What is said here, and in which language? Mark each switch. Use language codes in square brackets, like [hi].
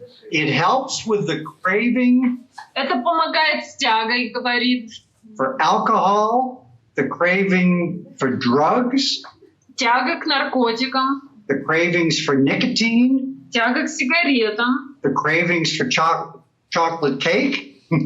[en] It helps with the craving. [ru] Это помогает с тягой, говорит. [en] For alcohol, the craving for drugs. [ru] Тяга к наркотикам. [en] The cravings for nicotine. [ru] Тяга к сигаретам. [en] The cravings for chocolate cake.